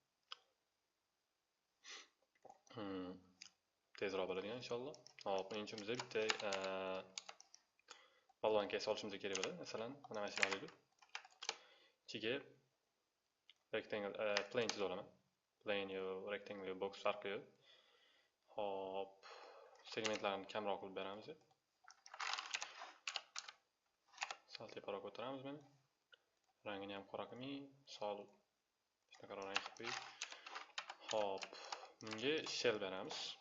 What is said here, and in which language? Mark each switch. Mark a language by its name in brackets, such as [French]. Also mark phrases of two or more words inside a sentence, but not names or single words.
[Uzbek] Tezroq bo'ladigan inshaalloh. Hop, buning uchun bizga bitta balon kaysa olishimiz kerak bo'ladi. Masalan, mana shuni olaylik. Ichiga [English] rectangle plane [Uzbek] chiza olaman. Plane yo [English] rectangle box [Uzbek] farqi yo'q. Hop, segmentlarni kamroq qilib beramiz. Sal teparoq ko'taramiz buni. Rangini ham qora qilmay, sol shunaqa rang qilib qo'yib. Hop, bunga shell beramiz.